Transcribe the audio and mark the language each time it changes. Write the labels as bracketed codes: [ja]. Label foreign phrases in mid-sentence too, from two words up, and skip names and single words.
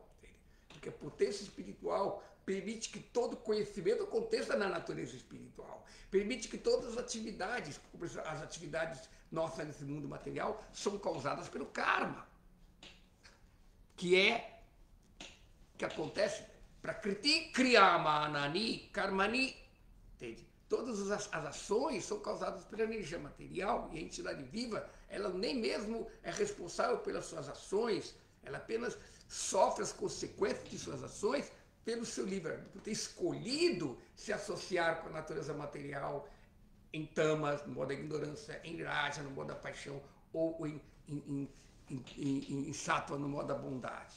[pt] Porque a potência espiritual permite que todo conhecimento aconteça na natureza espiritual. Permite que todas as atividades nossas nesse mundo material, são causadas pelo karma. Que acontece [sa] प्रकृति क्रियमाणानि कर्माणि. [pt] Entende? Todas as ações são causadas pela energia material e a entidade viva, ela nem mesmo é responsável pelas suas ações, ela apenas sofre as consequências de suas ações pelo seu livre-arbítrio, por ter escolhido se associar com a natureza material em tamas, no modo da ignorância, em raja, no modo da paixão, ou em sattva, no modo da bondade.